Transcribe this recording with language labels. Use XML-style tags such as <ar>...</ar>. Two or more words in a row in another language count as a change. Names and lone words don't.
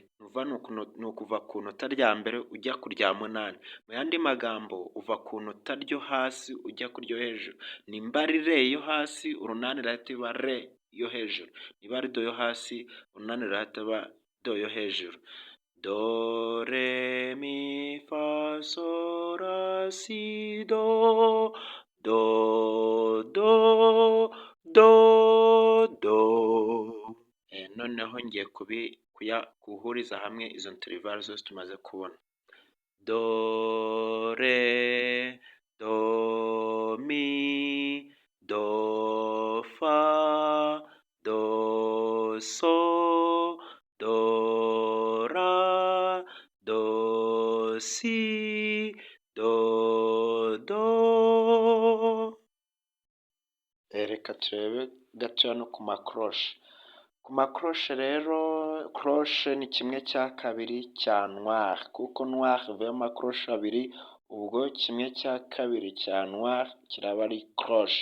<rw>Ni ukuva ku nota rya mbere ujya ku rya munani. Mu yandi magambo, uva ku nota ryo hasi ujya ku ryo hejuru. Nimba ari re yo hasi, urunani rirahita iba re yo hejuru. Niba ari do yo hasi, urunani rirahita iba do yo hejuru. Do, re, mi, fa, so, ra, si, do, do, do, do, do. Noneho ngiye guhuriza hamwe izo intervalle zose tumaze kubona. Do, re, do, mi, do, fa, do, so, do, ra, do, si, do, do. Reka turebe gatoya no ku makoroshe. Ku makoroshe rero, koroshe ni kimwe cya kabiri cya noir, kuko noir ivamo amakoroshe abiri, ubwo kimwe cya kabiri cya noir kiraba ari koroshe.</rw>